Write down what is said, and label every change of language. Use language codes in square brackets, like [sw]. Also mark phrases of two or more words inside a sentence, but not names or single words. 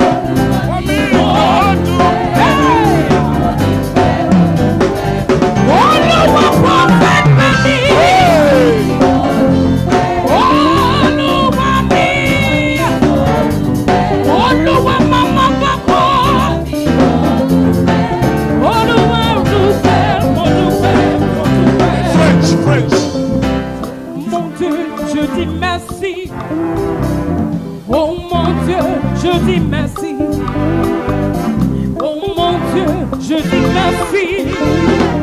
[yo] Mo dúpẹ́. Olúwa Prophet Benny. Olúwa mi. Olúwa Mama Papa. Olúwa dúpẹ́, mo dúpẹ́, mo dúpẹ́. [en] French. [fr] Mon Dieu, je dis merci. Oh mon Dieu, je dis merci. Oh mon Dieu, je dis merci.